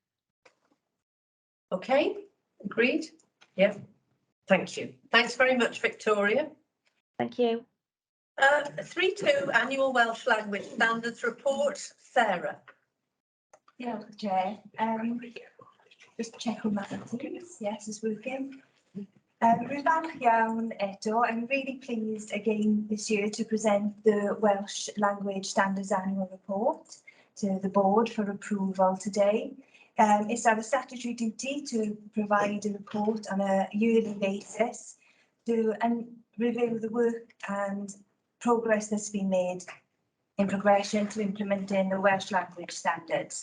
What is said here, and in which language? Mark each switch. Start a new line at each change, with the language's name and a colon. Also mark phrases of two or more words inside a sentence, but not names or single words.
English: Okay, agreed? Yeah. Thank you. Thanks very much, Victoria. Thank you. 3.2 Annual Welsh Language Standards Report. Sarah.
Welsh: Diolch, Chair.
English: Just check on that, please. Yes, it's working.
Welsh: Rwy'n falch iawn eto.
English: I'm really pleased again this year to present the Welsh Language Standards Annual Report to the board for approval today. It's our statutory duty to provide a report on a yearly basis to review the work and progress that's been made in progression to implementing the Welsh language standards.